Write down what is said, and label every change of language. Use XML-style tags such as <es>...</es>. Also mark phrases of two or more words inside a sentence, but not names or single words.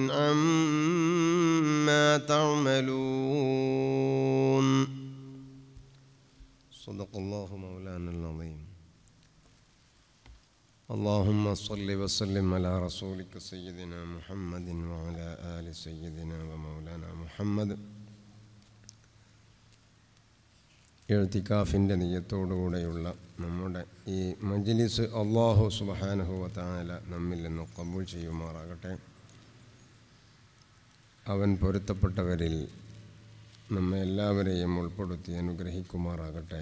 <ar>عما تعملون صدق الله مولانا العظيم. اللهم صل وسلم على رسولك سيدنا محمد وعلى آل سيدنا ومولانا محمد.</ar> <ml>ഇഅ്തികാഫിൻ്റെ നിയ്യത്തോടുകൂടെയുള്ള നമ്മുടെ ഈ മജ്ലിസ്</ml> <ar>الله سبحانه وتعالى</ar> <ml>നമ്മിൽ നിന്ന് ഖബൂൽ ചെയ്യുമാറാകട്ടെ. അവൻ പൊരുത്തപ്പെട്ടവരിൽ നമ്മെ എല്ലാവരെയും ഉൾപ്പെടുത്തി അനുഗ്രഹിക്കുമാറാകട്ടെ.</ml>